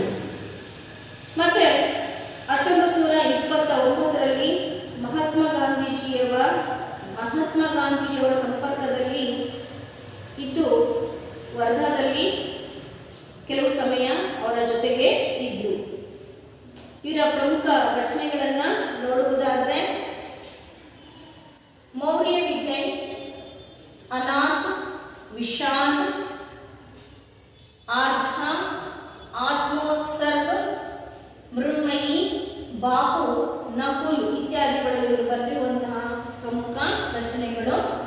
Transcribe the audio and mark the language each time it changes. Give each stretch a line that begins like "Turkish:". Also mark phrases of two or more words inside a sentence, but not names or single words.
Kannada: ಮತ್ತು 1929ರಲ್ಲಿ ಮಹಾತ್ಮ ಗಾಂಧೀಜಿಯವರ ಸಂಪರ್ಕದಲ್ಲಿ ಇದ್ದು ವರ್ಧಾದಲ್ಲಿ ಕೆಲವು ಸಮಯ ಅವರ ಜೊತೆಗೆ ಇದ್ದರು। ಇವರ ಪ್ರಮುಖ ರಚನೆಗಳನ್ನು ನೋಡುವುದಾದರೆ मौर्य विजय, अनाथ, विषाद, आर्द्रा, आत्मोत्सर्ग, मृण्मयी, बापू, नकुल इत्यादिಗಳು ಬರೆದಿರುವಂತಹ ಪ್ರಮುಖ ರಚನೆಗಳು